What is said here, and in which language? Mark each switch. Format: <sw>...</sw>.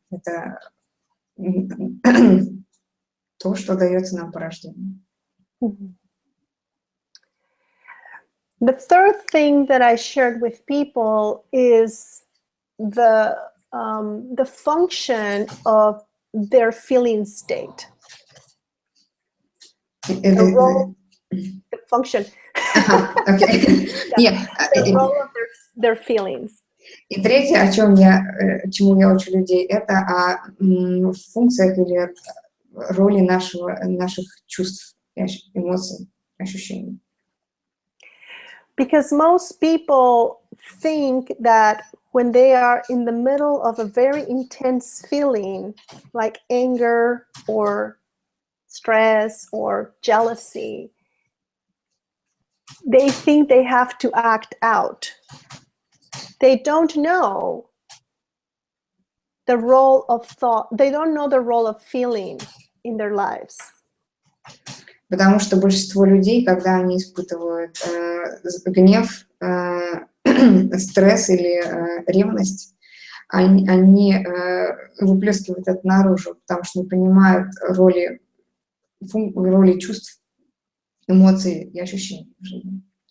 <ru>Это то, что дается нам по рождению.</ru> <en>The third thing that I shared with people is the function of their feeling state. The role, the function. Okay. The role of their feelings.</en> <ru>И третье, чему я учу людей, это о функциях или роли наших чувств, эмоций, ощущений.</ru> <en>Because most people think that when they are in the middle of a very intense feeling, like anger or stress or jealousy, they think they have to act out. They don't know the role of thought. They don't know the role of feeling in their lives.</en> <ru>Потому что большинство людей, когда они испытывают гнев, стресс или ревность, они выплескивают это наружу, потому что не понимают роли чувств, эмоций и ощущений в жизни.</ru>